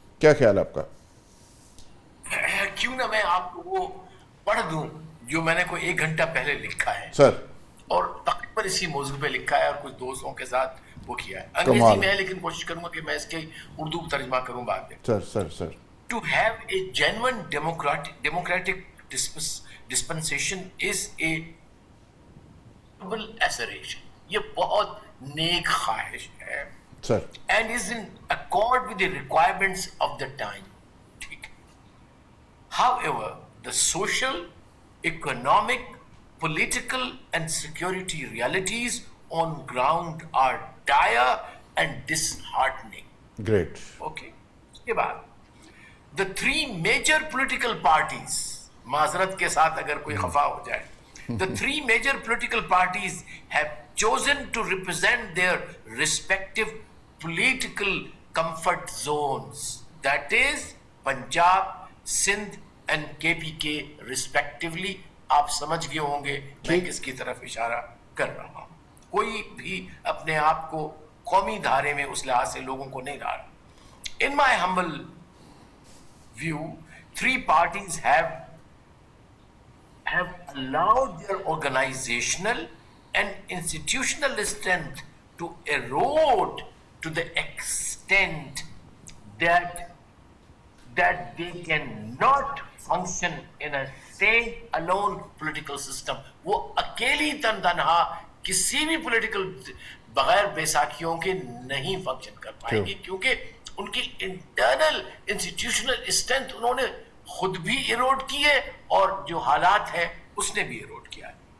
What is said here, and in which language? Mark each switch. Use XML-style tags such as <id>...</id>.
<ur>کیا خیال آپ کا؟ کیوں نہ میں آپ کو وہ پڑھ دوں جو میں نے کوئی 1 گھنٹہ پہلے لکھا ہے سر, اور تقریباً اسی موضوع پہ لکھا ہے, اور کچھ دوستوں کے ساتھ وہ کیا ہے. انگریزی میں ہے لیکن کوشش کروں گا کہ میں اس کے اردو ترجمہ کروں بعد میں. سر</ur> <en>To have a genuine democratic dispensation is a noble aspiration.</en> <ur>یہ بہت نیک خواہش ہے</ur> <en>and is in accord with the requirements of the time. However, the social, economic, political and security realities on ground are dire and disheartening. Great. Okay.</en> <ur>اس کے بعد</ur> <en>the 3 major political parties,</en> <ur>معذرت کے ساتھ اگر کوئی خفا ہو جائے,</ur> <en>the 3 major political parties have chosen to represent their respective political comfort zones. That is Punjab, Sindh and KPK respectively.</en> <ur>آپ سمجھ گئے ہوں گے میں کس کی طرف اشارہ کر رہا ہوں. کوئی بھی اپنے آپ کو قومی دھارے میں اس لحاظ سے لوگوں کو نہیں ڈالا.</ur> <en>In my humble view, three parties have allowed their organizational and institutional strength to erode to the extent that they cannot function in a stand-alone political system.</en> <ur>وہ اکیلی تنہا کسی بھی پولیٹیکل بغیر بیساکھیوں کے نہیں فنکشن کر پائیں گے, کیونکہ ان کی انٹرنل انسٹیٹیوشنل اسٹرینتھ انہوں نے خود بھی ایروڈ کی ہے اور جو حالات ہے اس نے بھی ایروڈ کیا ہے.</ur>